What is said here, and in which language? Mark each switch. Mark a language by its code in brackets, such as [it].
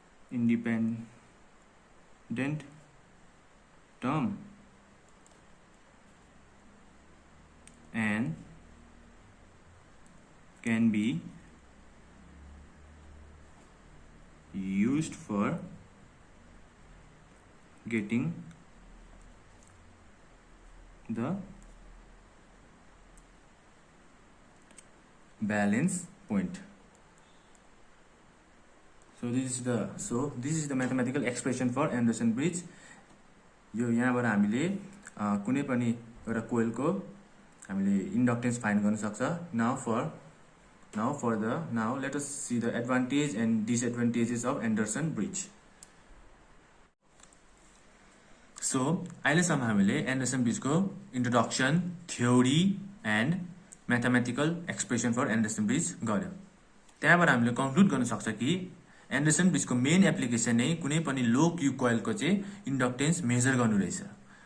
[en] independent term and can be used for getting the balance point. So this is the mathematical expression for Anderson bridge. [ne] यो यहाँबाट हामीले कुनै पनि एउटा कोइलको हामीले इन्डक्टेन्स फाइन्ड गर्न सक्छ. [en] Now let us see the advantage and disadvantages of Anderson bridge. [ne] So अहिलेसम्म हामीले Anderson ब्रिजको introduction, [en] theory and mathematical expression for Anderson bridge [ne] गर्यो. त्यहाँबाट हामीले कन्क्लुड गर्न सक्छ कि एन्डरसन ब्रिजको मेन एप्लिकेसन नै कुनै पनि लो क्यू कोइलको चाहिँ इन्डक्टेन्स मेजर गर्नु रहेछ.